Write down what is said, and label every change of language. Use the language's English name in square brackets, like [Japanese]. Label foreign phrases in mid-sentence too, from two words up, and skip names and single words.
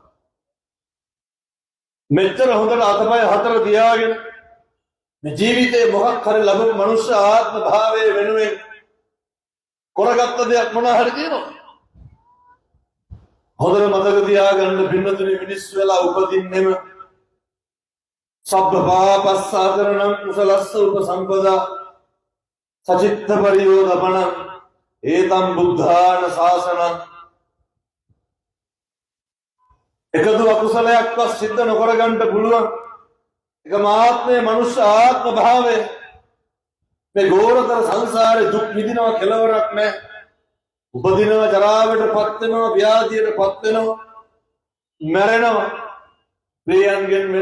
[Sinhala] මෙච්චර හොඳට අතපය හතර තියාගෙන මේ ජීවිතේ මොකක් හරි ලැබුණු මනුෂ්‍ය ආත්ම භාවයේ වෙනුවෙන් කරගත්ත දෙයක් මොන හරි තියෙනවද හොඳට මතක තියාගන්න පින්නතුනි මිනිස් වෙලා උපදින්නෙම [Pali] සබ්බ පාපස්සාකරණං කුසලස්ස උපසම්පදා සචිත්ත පරියෝදපන ඒතම් බුද්ධාන ශාසනං එකදු [Sinhala] අකුසලයක්වත් සිද්ධ නොකර ගන්න පුළුවන් එක මාත්මේ මනුෂ්‍ය ආත්ම භාවය මේ ගෝරතර සංසාරේ දුක් විඳිනවා කෙලවරක් නැහැ උපදිනවා ජරාවට පත් වෙනවා ව්‍යාධියට පත් වෙනවා මැරෙනවා ප්‍රියයන්ගෙන් වෙන්